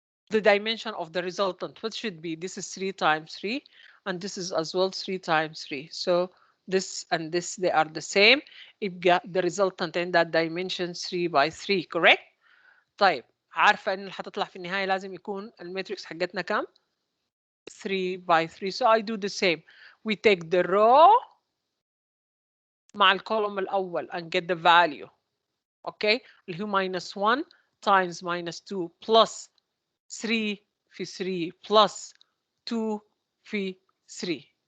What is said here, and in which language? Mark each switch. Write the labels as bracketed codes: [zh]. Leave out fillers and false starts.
[en] The dimension of the resultant, what should be? This is 3 times 3, and this is as well 3 times 3. So this and this, they are the same. The resultant in that dimension 3 by 3, correct? [ar] طيب عارفة إن اللي هتطلع في النهاية لازم يكون الماتريكس حقتنا كام؟ 3 by 3. [en] So I do the same. We take the row [ar] مع الكولوم الأول [en] and get the value. Okay, [ar] اللي هو [en] minus 1 times minus 2 plus 3 في 3 plus 2 في 3.